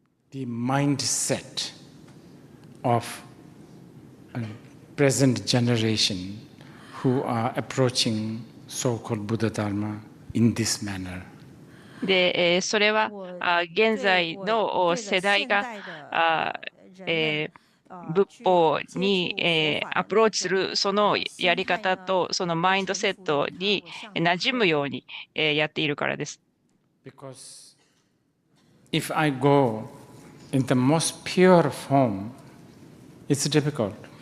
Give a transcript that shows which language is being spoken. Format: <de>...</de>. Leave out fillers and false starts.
<en>The mindset of a present generation who are approaching so-called Buddha Dharma in this manner.</en> <ja>で、それは現在の世代が仏法にアプローチするそのやり方とそのマインドセットに馴染むようにやっているからです。</ja> <en>Because if I go in the most pure form, it's difficult.</en>